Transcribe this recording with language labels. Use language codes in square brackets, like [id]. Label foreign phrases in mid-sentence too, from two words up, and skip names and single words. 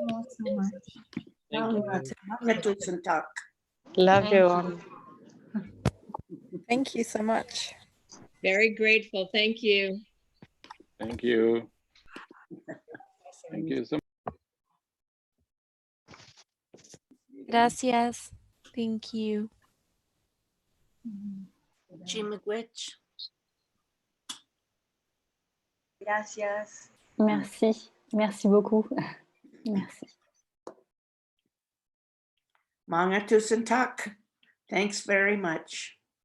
[en] Love you all. Thank you so much. Very grateful. Thank you. Thank you. Thank you so much. [es] Gracias. [en] Thank you. Jimmiquich. [es] Gracias. Merci. [fr] Merci beaucoup. Merci. [no] Mga tusentak. [en] Thanks very much.